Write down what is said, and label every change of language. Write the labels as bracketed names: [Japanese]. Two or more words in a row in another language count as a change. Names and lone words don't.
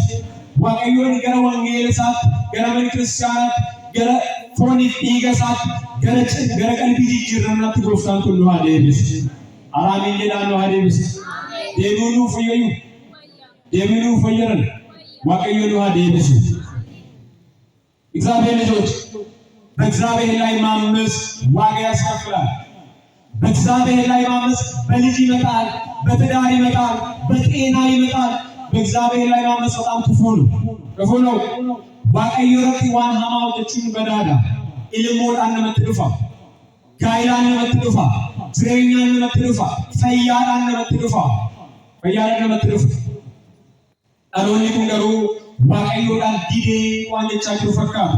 [Oromo] Waaqayyo gara wangeela isaatti, gara mana kiristaanaatti, gara fooniif dhiiga isaatti, gara qalbii jijjiirrannaatti gooftaan kun nu haa deebisu. Amiin jedhaa nu haa deebisu. Deebiin nuuf fayyadu. Deebiin nuuf fayyadan. Waaqayyo nu haa deebisu. [Amharic] እግዚአብሔር ልጆች በእግዚአብሔር ላይ ማመፅ ዋጋ ያስከፍላል። በእግዚአብሔር ላይ ማመፅ በልጅ ይመጣል፣ በትዳር ይመጣል፣ በጤና ይመጣል። በእግዚአብሔር ላይ ማመፅ በጣም ክፉ ነው። [Oromo] waaqayyo irratti waan hamaa hojjechuun badaadha. Ilmoodhaan namatti dhufa, gaa'elaan namatti dhufa, jireenyaan namatti dhufa, fayyaadhaan namatti dhufa. Dhaloonni kun garuu waaqayyoodhaan didee waan jechaa jiru fakkaata.